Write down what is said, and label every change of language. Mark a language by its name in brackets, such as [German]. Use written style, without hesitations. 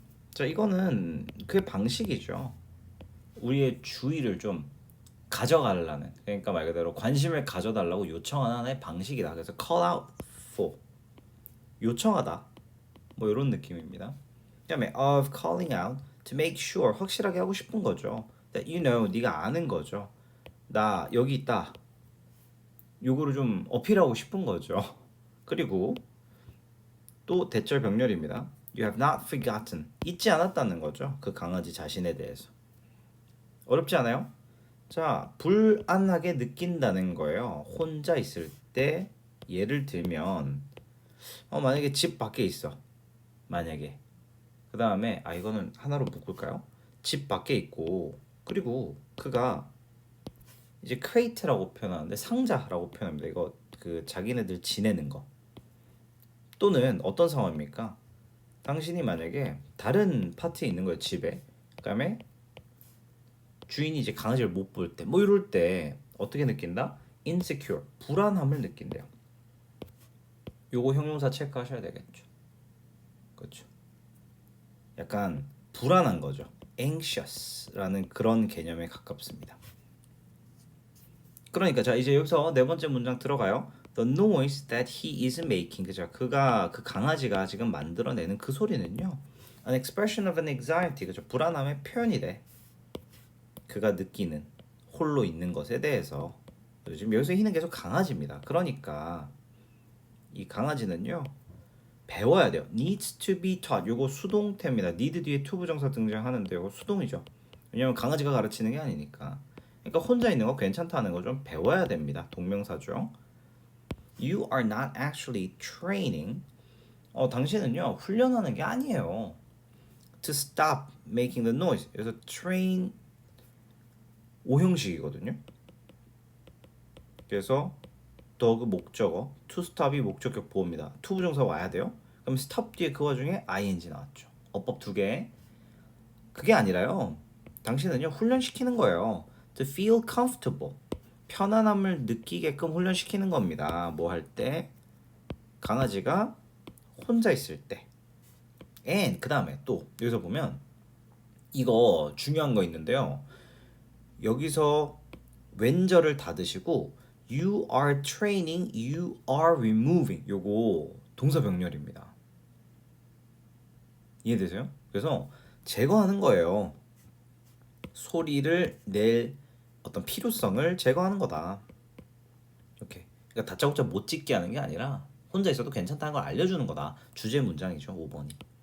[Korean] 자, 이거는 그의 방식이죠. 우리의 주의를 좀 가져가려는, 그러니까 말 그대로 관심을 가져달라고 요청하는 하나의 방식이다. 그래서 [English] call out for, [Korean] 요청하다, 뭐 이런 느낌입니다. [English] 그다음에 of calling out to make sure, [Korean] 확실하게 하고 싶은 거죠. [English] that you know, [Korean] 네가 아는 거죠. 나 여기 있다, 요거를 좀 어필하고 싶은 거죠. 그리고 또 대절 병렬입니다. [English] You have not forgotten, [Korean] 잊지 않았다는 거죠. 그 강아지 자신에 대해서. 어렵지 않아요? 자, 불안하게 느낀다는 거예요. 혼자 있을 때 예를 들면 만약에 집 밖에 있어. 만약에 그 다음에 이거는 하나로 묶을까요? 집 밖에 있고 그리고 그가 이제 crate라고 표현하는데 상자라고 표현합니다. 이거 그 자기네들 지내는 거. 또는 어떤 상황입니까? 당신이 만약에 다른 파트에 있는 거예요, 집에. 그다음에 주인이 이제 강아지를 못 볼 때, 뭐 이럴 때 어떻게 느낀다? insecure, 불안함을 느낀대요. 요거 형용사 체크하셔야 되겠죠. 그렇죠. 약간 불안한 거죠. anxious라는 그런 개념에 가깝습니다. 그러니까 자, 이제 여기서 네 번째 문장 들어가요. [English] The noise that he is making. [Korean] 그죠? 그가 그 강아지가 지금 만들어내는 그 소리는요. [English] An expression of an anxiety. [Korean] 그죠? 불안함의 표현이 돼. 그가 느끼는 홀로 있는 것에 대해서. 지금 여기서 히는 계속 강아지입니다. 그러니까 이 강아지는요. 배워야 돼요. [English] needs to be taught. [Korean] 요거 수동태입니다. need 뒤에 to 부정사 등장하는데 요거 수동이죠. 왜냐면 강아지가 가르치는 게 아니니까. 그러니까 혼자 있는 거 괜찮다는 거 좀 배워야 됩니다. 동명사죠. [English] You are not actually training. [Korean] 당신은요 훈련하는 게 아니에요. [English] To stop making the noise. [Korean] 그래서 train 오형식이거든요. 그래서 더 그 목적어 to stop이 목적격 보호입니다. to 부정사 와야 돼요. 그럼 stop 뒤에 그 와중에 ing 나왔죠. 어법 두 개. 그게 아니라요. 당신은요 훈련시키는 거예요. [English] To feel comfortable. [Korean] 편안함을 느끼게끔 훈련시키는 겁니다. 뭐 할 때? 강아지가 혼자 있을 때. And 그 다음에 또 여기서 보면 이거 중요한 거 있는데요. 여기서 왼절을 닫으시고 [English] you are training, you are removing. [Korean] 요거 동사 병렬입니다. 이해되세요? 그래서 제거하는 거예요. 소리를 낼 어떤 필요성을 제거하는 거다. 이렇게. 그러니까 다짜고짜 못 찍게 하는 게 아니라 혼자 있어도 괜찮다는 걸 알려주는 거다. 주제 문장이죠. 5번이.